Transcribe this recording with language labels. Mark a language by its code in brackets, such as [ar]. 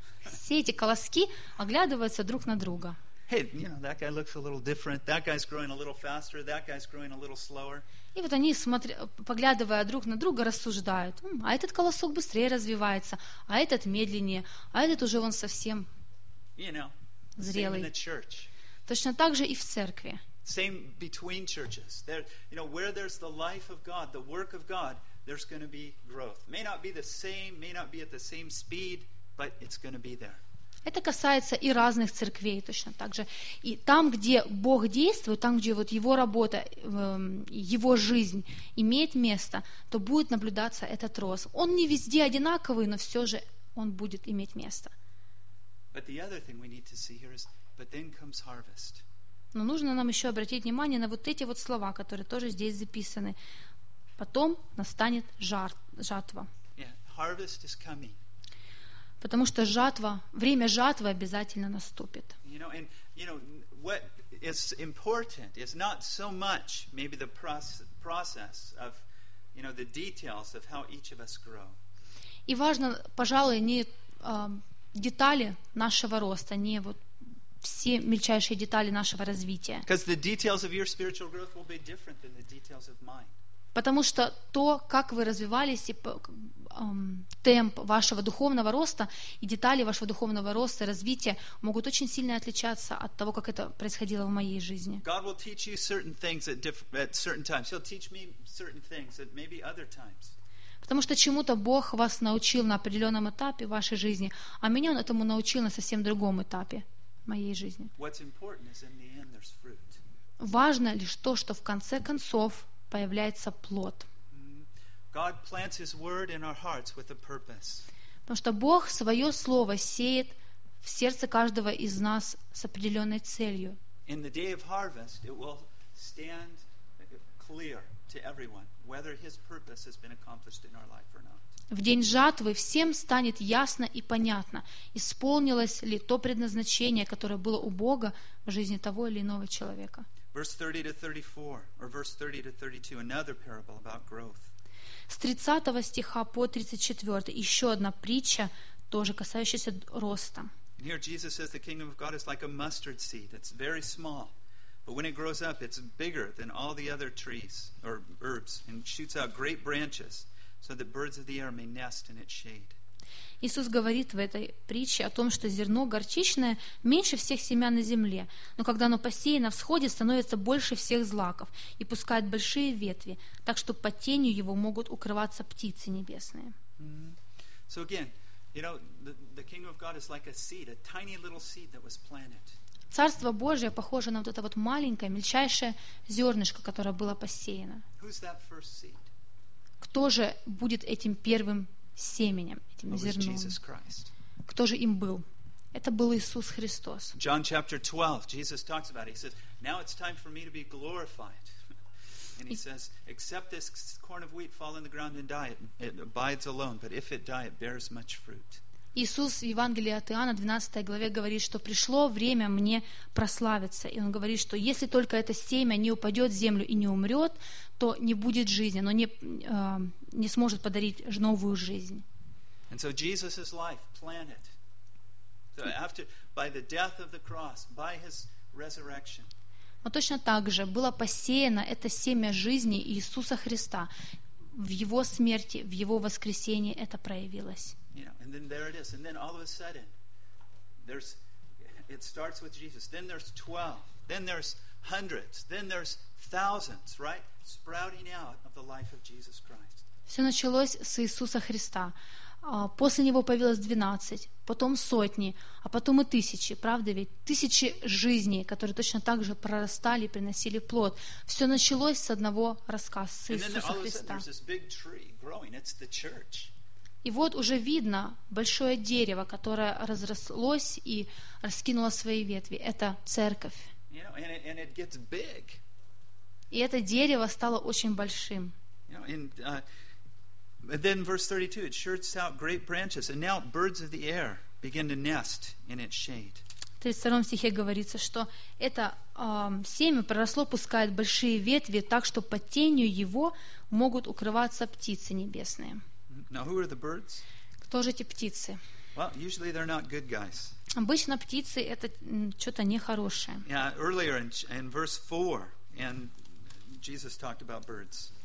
[ru] Все эти колоски оглядываются друг на друга. И вот они, поглядывая друг на друга, рассуждают. А этот колосок быстрее развивается, а этот медленнее, а этот уже вон совсем зрелый. Точно так же и в церкви. [en] Same between churches. There, you know, where there's the life of God, the work of God, there's going to be growth. May not be the same, may not be at the same speed, but it's going to be there. [ru] Это касается и разных церквей точно так же. И там, где Бог действует, там, где вот Его работа, Его жизнь имеет место, то будет наблюдаться этот рост. Он не везде одинаковый, но все же он будет иметь место. [en] But the other thing we need to see here is, but then comes harvest. [ru] Но нужно нам еще обратить внимание на вот эти вот слова, которые тоже здесь записаны. Потом настанет жатва. [en] Yeah, harvest is coming. [ru] Потому что жатва, время жатвы обязательно наступит. [en] You know, and, you know, what is important is not so much maybe the process of, you know, the details of how each of us grow. [ru] И важно, пожалуй, не детали нашего роста, не вот все мельчайшие детали нашего развития. [en] Because the details of your spiritual growth will be different than the details of mine. [ru] Потому что то, как вы развивались, и темп вашего духовного роста и детали вашего духовного роста и развития могут очень сильно отличаться от того, как это происходило в моей жизни. [en] God will teach you certain things at certain times. He'll teach me certain things at maybe other times. [ru] Потому что чему-то Бог вас научил на определенном этапе вашей жизни, а меня Он этому научил на совсем другом этапе моей жизни. [en] What's important is in the end there's fruit. [ru] Важно лишь то, что в конце концов появляется плод. [en] God plants His word in our hearts with a purpose. [ru] Потому что Бог свое слово сеет в сердце каждого из нас с определенной целью. [en] In the day of harvest, it will stand clear to everyone whether His purpose has been accomplished in our life or not. [ru] В день жатвы всем станет ясно и понятно, исполнилось ли то предназначение, которое было у Бога в жизни того или иного человека. [en] Verse 30 to 34, or verse 30 to 32, another parable about growth. [ru] С 30 стиха по 34 еще одна притча, тоже касающаяся роста. [en] And here Jesus says the kingdom of God is like a mustard seed. It's very small, but when it grows up, it's bigger than all the other trees or herbs and shoots out great branches so that birds of the air may nest in its shade. [ru] Иисус говорит в этой притче о том, что зерно горчичное меньше всех семян на земле, но когда оно посеяно, всходит, становится больше всех злаков и пускает большие ветви, так что под тенью его могут укрываться птицы небесные. [en] So again, you know, the kingdom of God is like a seed, a tiny little seed that was planted. [ru] Царство Божие похоже на вот это вот маленькое, мельчайшее зернышко, которое было посеяно. [en] Who's that first seed? [ru] Кто же будет этим первым семенем, этим зерном? Кто же им был? Это был Иисус Христос. [en] John chapter 12, Jesus talks about it. He says, now it's time for me to be glorified. And he says, except this corn of wheat fall in the ground and die, it abides alone, but if it die, it bears much fruit. [ru] Иисус в Евангелии от Иоанна, 12 главе, говорит, что пришло время мне прославиться. И Он говорит, что если только это семя не упадет в землю и не умрет, то не будет жизни, но не сможет подарить новую жизнь. [en] So Jesus' life planted. So after, by the death of the cross, by His resurrection. [ru] Но точно так же было посеяно это семя жизни Иисуса Христа. В Его смерти, в Его воскресении это проявилось. [en] You know, and then there it is, and then all of a sudden, it starts with Jesus. Then there's 12. Then there's hundreds. Then there's thousands, right? Sprouting out of the life of Jesus Christ. [ru] Все началось с Иисуса Христа. После него появилось 12, потом сотни, а потом и тысячи, правда ведь? Тысячи жизней, которые точно так же прорастали и приносили плод. Все началось с одного рассказа, с Иисуса Христа. И вот уже видно большое дерево, которое разрослось и раскинуло свои ветви. Это церковь. [en] You know, and it gets big. [ru] И это дерево стало очень большим. [en] You know, then verse 32, it shoots out great branches, and now birds of the air begin to nest in its shade. [ru] 32 стихе говорится, что это семя проросло, пускает большие ветви, так что под тенью его могут укрываться птицы небесные. [en] Now, who are the birds? [ru] Кто же эти птицы? [en] Well, usually they're not good guys. [ru] Обычно птицы — это что-то нехорошее. [en] Yeah, earlier in verse 4, and Jesus talked about birds.